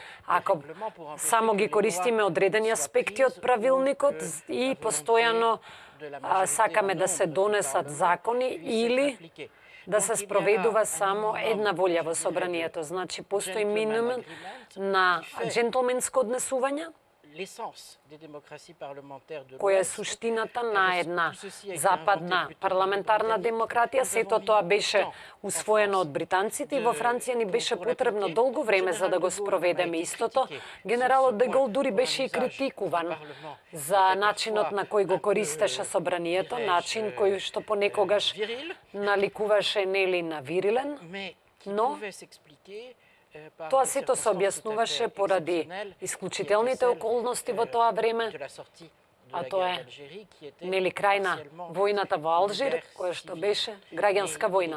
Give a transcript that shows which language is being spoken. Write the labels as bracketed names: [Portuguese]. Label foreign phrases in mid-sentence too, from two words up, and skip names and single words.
[Macedonian] Ако само ги користиме одредени аспекти од правилникот и постојано сакаме да се донесат закони или да се спроведува само една волја во собранието. Значи, постои минимум на джентлменско однесување. [French] l'essence des démocraties parlementaires de [Macedonian] која е [French] l'Ouest, [Macedonian] суштината на една западна парламентарна демократија. Сето тоа беше усвоено од британците и во Франција ни беше потребно долго време за да го спроведеме истото. Генералот де Гол дури беше и критикуван за начинот на кој го користеше собранието, начин кој што понекогаш наликуваше нели на вирилен, но тоа сето се објаснуваше поради исклучителните околности во тоа време, а тоа е нели крај на војната во Алжир, која што беше граѓанска војна.